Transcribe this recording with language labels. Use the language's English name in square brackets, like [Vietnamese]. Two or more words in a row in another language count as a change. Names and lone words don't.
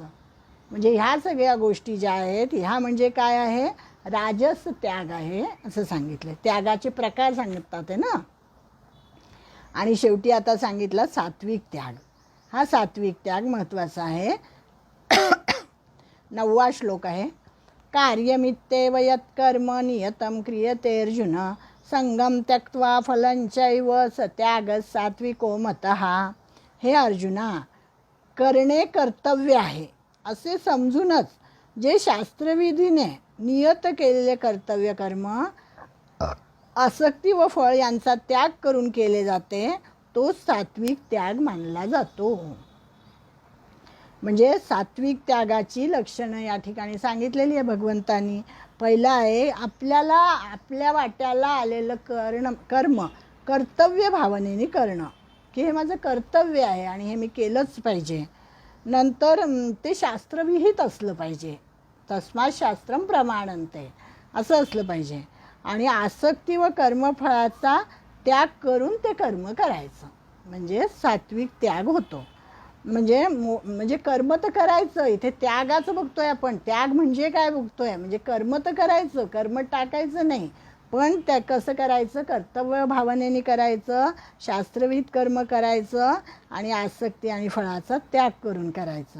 [Marathi] म्हणजे ह्या सगळ्या गोष्टी ज्या आहेत ह्या म्हणजे काय आहे, राजस त्याग आहे असं सांगितलं. त्यागाचे प्रकार सांगतात आहे ना. आणि शेवटी आता सांगितलं सात्विक त्याग. हा सात्विक त्याग महत्त्वाचा आहे. 9वा श्लोक आहे. [Sanskrit] कार्यमित्तेव यत्कर्म नियतं क्रियते अर्जुन संगम त्यक्त्वा फलंचैव स त्याग सात्विको मतः. [Marathi] हे अर्जुना, करणे कर्तव्य आहे असे समजूनच जे शास्त्रविधीने नियत केलेले कर्तव्य कर्म आसक्ती व फळ यांचा त्याग करून केले जाते तो सात्विक त्याग मानला जातो. म्हणजे सात्विक त्यागाची लक्षणं या ठिकाणी सांगितलेली आहे भगवंतांनी. पहिलं आहे आपल्याला आपल्या वाट्याला आलेलं कर्म कर्तव्य भावनेने करणं, की हे माझं कर्तव्य आहे आणि हे मी केलंच पाहिजे. नंतर ते शास्त्रविहित असलं पाहिजे, [Sanskrit] तस्मात् शास्त्रम प्रमाणन्ते [Marathi] असं असलं पाहिजे. आणि आसक्ती व कर्मफळाचा त्याग करून ते कर्म करायचं म्हणजे सात्विक त्याग होतो. म्हणजे कर्म तर करायचं, इथे त्यागाचं बघतोय आपण. त्याग म्हणजे काय बघतोय, म्हणजे कर्म तर करायचं, कर्म टाकायचं नाही, पण त्या कसं करायचं, कर्तव्य भावनेने करायचं, शास्त्रविहित कर्म करायचं आणि आसक्ती आणि फळाचा त्याग करून करायचं.